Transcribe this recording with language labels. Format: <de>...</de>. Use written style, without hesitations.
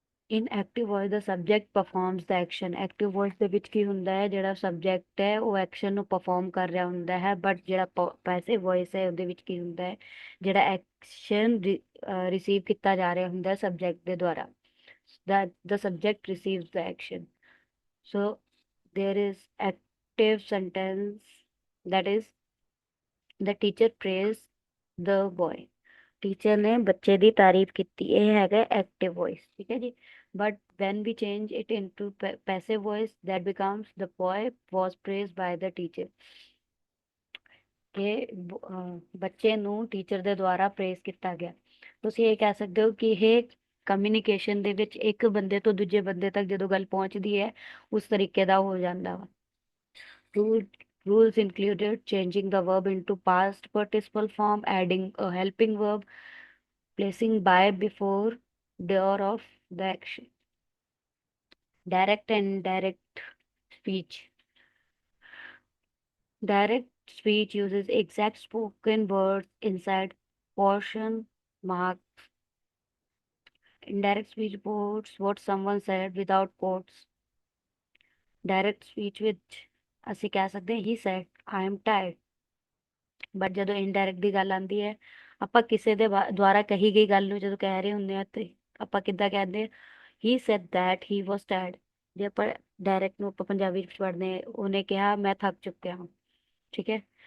<en>In active voice the subject performs the action.</en> <pa>Active voice ਦੇ ਵਿੱਚ ਕੀ ਹੁੰਦਾ ਹੈ? ਜਿਹੜਾ ਸਬਜੈਕਟ ਹੈ ਉਹ ਐਕਸ਼ਨ ਨੂੰ ਪਰਫਾਰਮ ਕਰ ਰਿਹਾ ਹੁੰਦਾ ਹੈ। ਬਟ ਜਿਹੜਾ ਪੈਸਿਵ ਵੌਇਸ ਹੈ ਉਹਦੇ ਵਿੱਚ ਕੀ ਹੁੰਦਾ ਹੈ? ਜਿਹੜਾ ਐਕਸ਼ਨ ਰਿਸੀਵ ਕੀਤਾ ਜਾ ਰਿਹਾ ਹੁੰਦਾ ਹੈ ਸਬਜੈਕਟ ਦੇ ਦੁਆਰਾ,</pa> <en>that the subject receives the action। So there is active sentence, that is the teacher praised the boy।</en> <pa>Teacher ਨੇ ਬੱਚੇ ਦੀ ਤਾਰੀਫ ਕੀਤੀ, ਇਹ ਹੈਗਾ ਐਕਟਿਵ ਵੌਇਸ। ਠੀਕ ਹੈ ਜੀ।</pa> <en>But when we change it into passive voice, that becomes the boy was praised by the teacher।</en> <pa>ਕਿ ਬੱਚੇ ਨੂੰ ਟੀਚਰ ਦੇ ਦੁਆਰਾ ਪ੍ਰੇਜ਼ ਕੀਤਾ ਗਿਆ। ਤੁਸੀਂ ਇਹ ਕਹਿ ਸਕਦੇ ਹੋ ਕਿ ਇਹ ਕਮਿਊਨੀਕੇਸ਼ਨ ਦੇ ਵਿੱਚ ਇੱਕ ਬੰਦੇ ਤੋਂ ਦੂਜੇ ਬੰਦੇ ਤੱਕ ਜਦੋਂ ਗੱਲ ਪਹੁੰਚਦੀ ਹੈ ਉਸ ਤਰੀਕੇ ਦਾ ਹੋ ਜਾਂਦਾ ਵਾ।</pa> <en>Rule, rules included changing the verb into past participle form, adding a helping verb, placing by before door of the action. Direct and indirect speech. Direct speech uses exact spoken words inside portion mark. Indirect speech quotes what someone said without quotes.</en> <pa>Direct speech ਵਿੱਚ ਅਸੀਂ ਕਹਿ ਸਕਦੇ ਹਾਂ</pa> <en>he said I am tired,</en> <pa>but ਜਦੋਂ indirect ਦੀ ਗੱਲ ਆਉਂਦੀ ਹੈ, ਆਪਾਂ ਕਿਸੇ ਦੇ ਦੁਆਰਾ ਕਹੀ ਗਈ ਗੱਲ ਨੂੰ ਜਦੋਂ ਕਹਿ ਰਹੇ ਹੁੰਦੇ ਆ ਤੇ ਆਪਾਂ ਕਿੱਦਾਂ ਕਹਿੰਦੇ ਆ,</pa> <en>he said that he was tired।</en> <pa>ਜੇ ਆਪਾਂ ਡਾਇਰੈਕਟ ਨੂੰ ਆਪਾਂ ਪੰਜਾਬੀ ਵਿੱਚ ਪੜ੍ਹਦੇ ਹਾਂ, ਉਹਨੇ ਕਿਹਾ ਮੈਂ ਥੱਕ ਚੁੱਕਿਆ ਹਾਂ, ਠੀਕ ਹੈ।</pa>